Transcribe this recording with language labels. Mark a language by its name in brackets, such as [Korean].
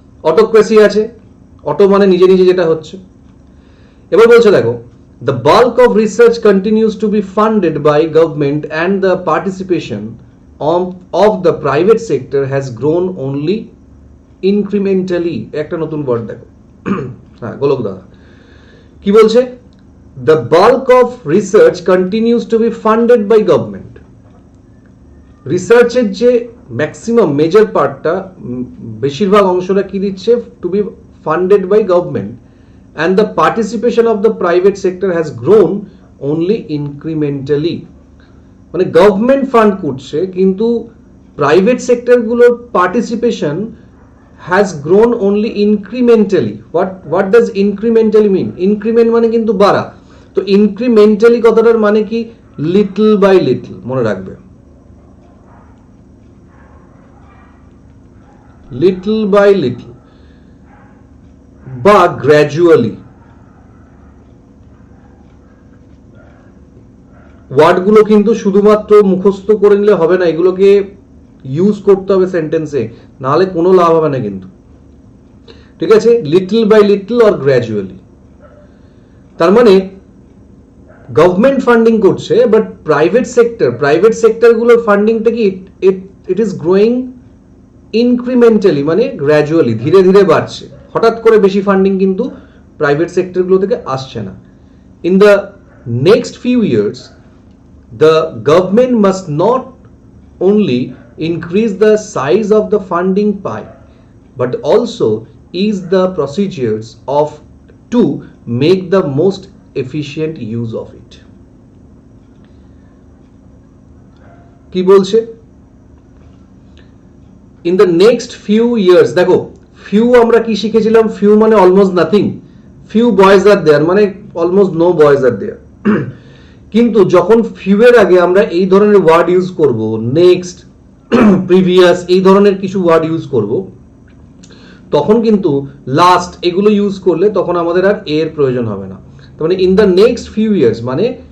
[Bangla] Autocracy আছে, auto মানে নিজে নিজে যেটা হচ্ছে। এবার বলছে দেখো, [English] the bulk of research continues to be funded by government and the participation of the private sector has grown only incrementally। [Bangla] একটা নতুন ওয়ার্ড দেখো, হ্যাঁ গোলক দাদা কি বলছে? [English] the bulk of research continues to be funded by government। [Bangla] রিসার্চের যে ম্যাক্সিমাম মেজর পার্টটা, বেশিরভাগ অংশটা কি দিচ্ছে? [English] To be funded by government and the participation of the private sector has grown only incrementally। [Bangla] মানে গভর্নমেন্ট ফান্ড করছে কিন্তু private সেক্টরগুলোর participation [English] has grown only incrementally। what does incrementally mean? [Bangla] Increment মানে কিন্তু বাড়া, তো ইনক্রিমেন্টালি কথাটার মানে কি? [English] little by little, [Bangla] মনে রাখবে, [English] Little by little বা gradually. [Bangla] ওয়ার্ডগুলো কিন্তু শুধুমাত্র মুখস্থ করে নিলে হবে না, এগুলোকে ইউজ করতে হবে সেন্টেন্সে, নাহলে কোনো লাভ হবে না কিন্তু, ঠিক আছে? Little by little or gradually, তার মানে গভর্নমেন্ট ফান্ডিং করছে বাট প্রাইভেট সেক্টরগুলোর ফান্ডিংটা কি? [English] it is growing incrementally, [Bangla] মানে গ্র্যাজুয়ালি, ধীরে ধীরে বাড়ছে, হঠাৎ করে বেশি ফান্ডিং কিন্তু প্রাইভেট সেক্টরগুলো থেকে আসছে না। [English] In the next few years the government must not only increase the size of the funding pie but also ease the procedures of to make the most efficient use of it। [Bangla] কি বলছে? [English] in the next few years, [Bangla] দেখো [English] few [Bangla] আমরা কি শিখেছিলাম? [English] few মানে almost nothing, few boys are there মানে almost no boys are there। [Bangla] কিন্তু যখন ফিউ এর আগে আমরা এই ধরনের ওয়ার্ড ইউজ করব, নেক্সট, প্রিভিয়াস, এই ধরনের কিছু ওয়ার্ড ইউজ করব, তখন কিন্তু লাস্ট এগুলো ইউজ করলে তখন আমাদের আর এর প্রয়োজন হবে না। তার মানে [English] in the next few years [Bangla] মানে